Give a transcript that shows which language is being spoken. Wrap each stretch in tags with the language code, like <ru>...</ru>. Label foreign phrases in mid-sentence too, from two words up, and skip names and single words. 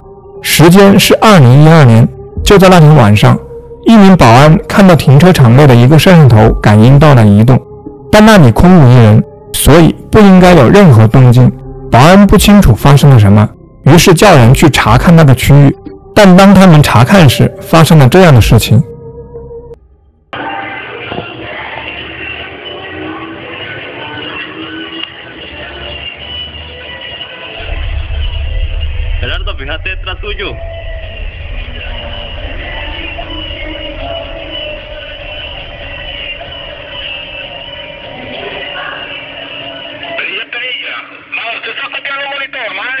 <zh>时间是2012年，就在那天晚上，一名保安看到停车场内的一个摄像头感应到了移动，但那里空无一人，所以不应该有任何动静。保安不清楚发生了什么，于是叫人去查看那个区域，但当他们查看时，发生了这样的事情。</zh> <es>Gerardo, fíjate detrás tuyo. Perilla, ¿usted está copiando el monitor, madre?</es>